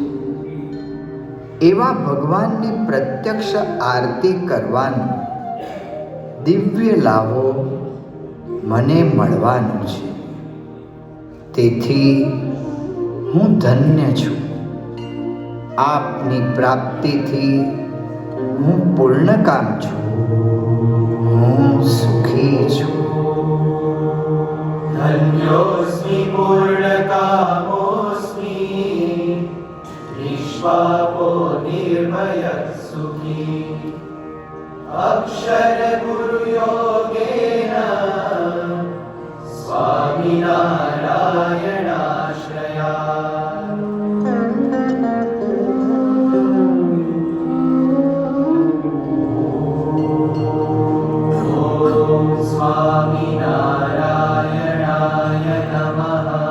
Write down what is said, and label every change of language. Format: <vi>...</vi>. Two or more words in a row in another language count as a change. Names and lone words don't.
<gu>એવા ભગવાનની પ્રત્યક્ષ આરતી કરવાનો દિવ્ય લાભો મને મળવાનો છે. તેથી હું ધન્ય છું. આપની પ્રાપ્તિથી હું પૂર્ણકામ છું. હું સુખી છું.</gu> <sa>धन्योऽस्मि पूर्णकामोऽस्मि निष्पापो निर्भयः सुखी अक्षरगुरुयोगेन स्वामिनारायणाश्रया ॐ स्वामिनारायणाय नमः.</sa>